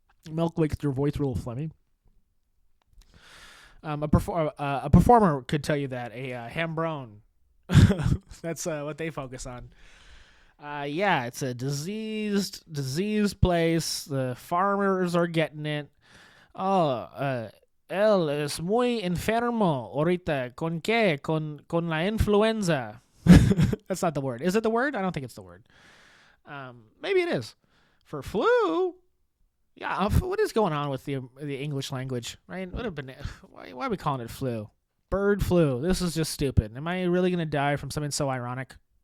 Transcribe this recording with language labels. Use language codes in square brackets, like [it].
[en] Milk makes your voice real phlegmy. A performer could tell you that. A hambone. That's what they focus on. Yeah, it's a diseased place. The farmers are getting it. [es] Él es muy enfermo ahorita. ¿Con qué? Con la influenza. [en] That's not the word. Is it the word? I don't think it's the word. Maybe it is. For flu? Yeah, what is going on with the English language, right? Would have been, why are we calling it flu? Bird flu. This is just stupid. Am I really going to die from something so ironic?